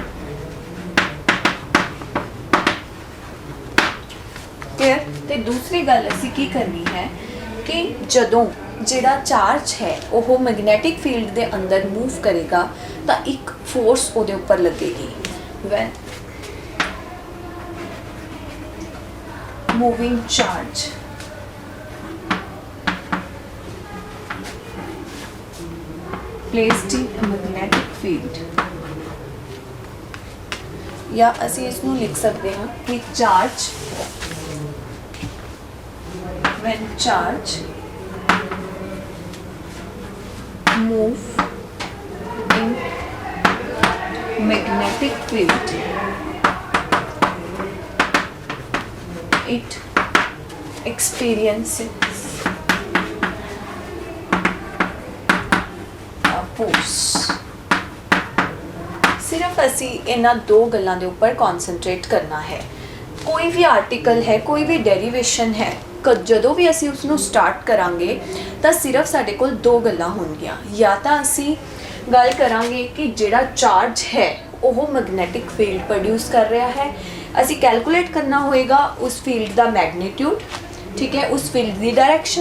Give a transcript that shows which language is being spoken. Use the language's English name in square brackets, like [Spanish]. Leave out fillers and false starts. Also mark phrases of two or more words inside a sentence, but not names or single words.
[English] क्लियर। [Punjabi] ਤੇ ਦੂਸਰੀ ਗੱਲ ਅਸੀਂ ਕੀ ਕਰਨੀ ਹੈ ਕਿ ਜਦੋਂ ਜਿਹੜਾ ਚਾਰਜ ਹੈ ਉਹ [English] magnetic field [Punjabi] ਦੇ ਅੰਦਰ ਮੂਵ ਕਰੇਗਾ ਤਾਂ ਇੱਕ ਫੋਰਸ ਉਹਦੇ ਉੱਪਰ ਲੱਗੇਗੀ। [English] when moving charge placed in a magnetic field, [Punjabi] या ਅਸੀਂ ਇਸ ਨੂੰ ਲਿਖ ਸਕਦੇ ਹਾਂ ਕਿ ਚਾਰਜ [English] when charge move in magnetic field it experiences a force। [Punjabi] सिर्फ ਅਸੀਂ ਇਹਨਾਂ 2 ਗੱਲਾਂ ਦੇ ਉੱਪਰ ਕਨਸੈਂਟਰੇਟ ਕਰਨਾ ਹੈ। ਕੋਈ ਵੀ ਆਰਟੀਕਲ ਹੈ, ਕੋਈ ਵੀ ਡੈਰੀਵੇਸ਼ਨ ਹੈ, ਜਦੋਂ ਵੀ ਅਸੀਂ ਉਸ ਨੂੰ ਸਟਾਰਟ ਕਰਾਂਗੇ ਤਾਂ ਸਿਰਫ ਸਾਡੇ ਕੋਲ 2 ਗੱਲਾਂ ਹੋਣਗੀਆਂ। ਜਾਂ ਤਾਂ ਅਸੀਂ ਗੱਲ ਕਰਾਂਗੇ ਕਿ ਜਿਹੜਾ ਚਾਰਜ ਹੈ ਉਹ [English] magnetic field produce [Punjabi] ਕਰ ਰਿਹਾ ਹੈ, ਅਸੀਂ ਕੈਲਕੂਲੇਟ ਕਰਨਾ ਹੋਏਗਾ ਉਸ ਫੀਲਡ ਦਾ ਮੈਗਨੀਟਿਊਡ, ਠੀਕ ਹੈ, ਉਸ ਫੀਲਡ ਦੀ ਡਾਇਰੈਕਸ਼ਨ।